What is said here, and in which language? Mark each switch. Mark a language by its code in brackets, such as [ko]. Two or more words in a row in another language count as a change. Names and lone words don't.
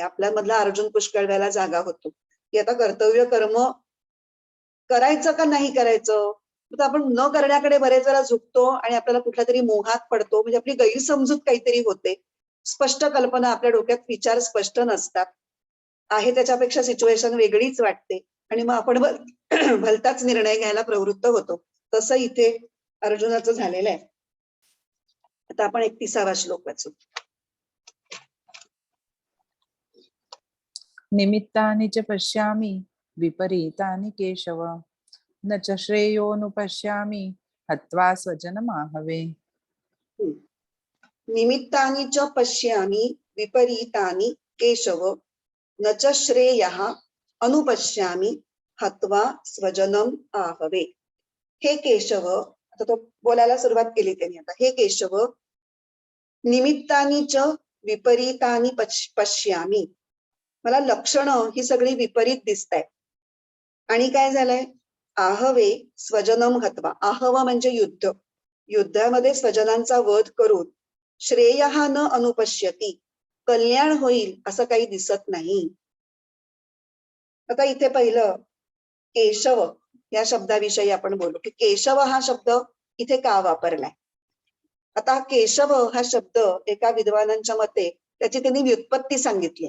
[mr] आपल्यामधला अर्जुन पुष्कळ वेळेला जागा होतो की आता कर्तव्य कर्म करायचं का नाही करायचं, तर आपण न करण्याकडे बरेच वेळा झुकतो आणि आपल्याला कुठल्या तरी मोहात पडतो, म्हणजे आपली गैरसमजूत काहीतरी होते, स्पष्ट कल्पना, आपल्या डोक्यात विचार स्पष्ट नसतात, आहे त्याच्यापेक्षा सिच्युएशन वेगळीच वाटते, आणि मग आपण भलताच निर्णय घ्यायला प्रवृत्त होतो. तसं इथे अर्जुनाचं झालेलं आहे. आता आपण 31वा श्लोक वाचू. [sa] निमित्तानि च पश्यामि विपरीतानि केशव, न च श्रेयोनुपश्यामि हत्वा स्वजनमाहवे. निमित्तानि च पश्यामि विपरीतानि केशव, न च श्रेयः अनुपश्यामि हत्वा स्वजनम आहवे. [mr] हे केशव, आता तो बोलायला सुरुवात केली त्यांनी, आता हे केशव, [sa] निमित्तानि च विपरीतानि पश्यामि, [mr] मला लक्षणं ही सगळी विपरीत दिसत आहेत. आणि काय झालंय, [sa] आहवे स्वजनम हत्वा, [mr] आहव म्हणजे युद्ध, युद्धामध्ये स्वजनांचा वध करून [sa] श्रेयः न अनुपश्यती, [mr] कल्याण होईल असं काही दिसत नाही. आता इथे पहिलं केशव या शब्दाविषयी आपण बोलू की केशव हा शब्द इथे का वापरलाय. आता केशव हा शब्द एका विद्वानांच्या मते त्याची त्यांनी व्युत्पत्ती सांगितली.